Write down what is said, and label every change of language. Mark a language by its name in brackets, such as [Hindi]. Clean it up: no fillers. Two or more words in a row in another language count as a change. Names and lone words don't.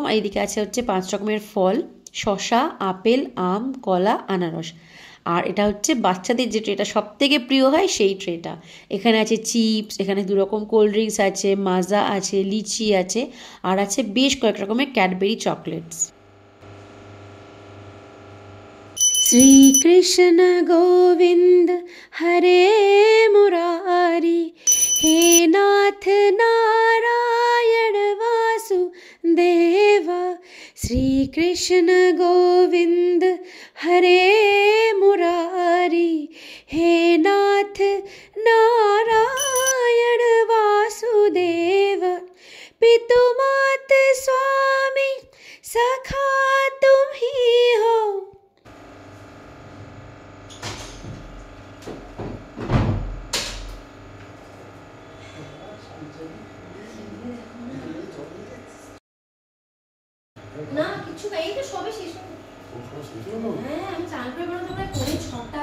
[Bangla] আর এদিকে আছে হচ্ছে 5 রকমের ফল, শসা, আপেল, আম, কলা, আনারস। আর এটা হচ্ছে বাচ্চাদের যে ট্রেটা সব থেকে প্রিয় হয় সেই ট্রেটা। এখানে আছে চিপস, এখানে 2 রকম [English] cold drinks [Bangla] আছে, মাজা আছে, লিচি আছে, আর আছে বেশ কয়েক রকমের ক্যাডবেরি চকলেটস। [Hindi] श्री कृष्ण गोविंद हरे मुरारी, हे नाथ नारायण वासुदेवा। श्री कृष्ण गोविंद हरे मुरारी, हे नाथ नारायण वासुदेव। पितु मात स्वामी सखा तुम ही हो। [Bangla] না কিছু না, এই তো সবে শেষ হলো। হ্যাঁ, আমি চান করে বেরোতে প্রায় 6টা।